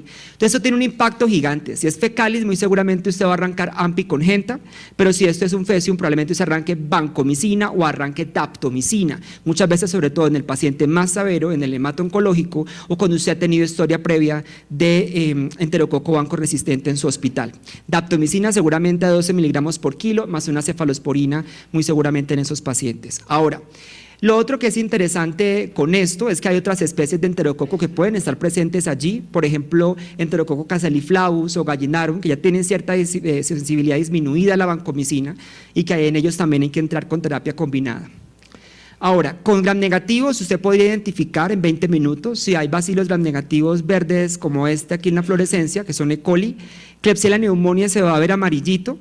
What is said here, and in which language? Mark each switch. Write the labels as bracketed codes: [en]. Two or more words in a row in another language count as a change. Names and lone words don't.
[es] Entonces eso tiene un impacto gigante. Si es fecalis, muy seguramente usted va a arrancar AMPI con Genta, pero si esto es un Physium, probablemente usted arranque vancomicina o arranque daptomicina, muchas veces sobre todo en el paciente más severo, en el hemato oncológico, o cuando usted ha tenido historia previa de enterococo banco resistente en su hospital. Daptomicina seguramente a 12 miligramos por kilo, más una cefalosporina muy seguramente en esos pacientes. Ahora, lo otro que es interesante con esto es que hay otras especies de enterococo que pueden estar presentes allí, por ejemplo, enterococo casaliflavus o gallinarum, que ya tienen cierta sensibilidad disminuida a la vancomicina y que en ellos también hay que entrar con terapia combinada. Ahora, con Gram negativos usted podría identificar en 20 minutos si hay bacilos Gram negativos verdes como este aquí en la fluorescencia, que son E. coli. Klebsiella pneumoniae se va a ver amarillito.